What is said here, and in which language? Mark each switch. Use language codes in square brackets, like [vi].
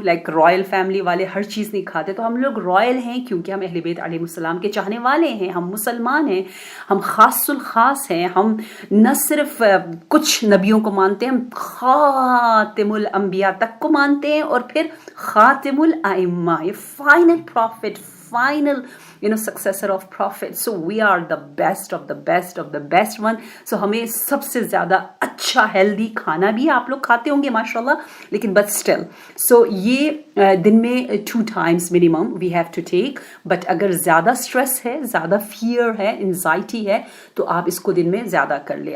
[ur] Like Royal family والے ہر چیز نہیں کھاتے، تو ہم لوگ رائل ہیں کیونکہ ہم اہل بیت علیہ السلام کے چاہنے والے ہیں، ہم مسلمان ہیں، ہم خاص الخاص ہیں. ہم نہ صرف کچھ نبیوں کو مانتے ہیں، ہم خاتم الانبیاء تک کو مانتے ہیں، اور پھر خاتم الائمہ، یہ final profit, final [en] successor of prophet. So we are the best of the best of the best one. [ur] So ہمیں سب سے زیادہ اچھا ہیلدی کھانا بھی آپ لوگ کھاتے ہوں گے ماشاءاللہ، لیکن [en] but still so [ur] یہ دن میں 2 [en] times minimum we have to take. [ur] but اگر زیادہ سٹریس ہے، زیادہ فیئر ہے، انزائٹی ہے، تو آپ اس کو دن میں زیادہ کر لیں.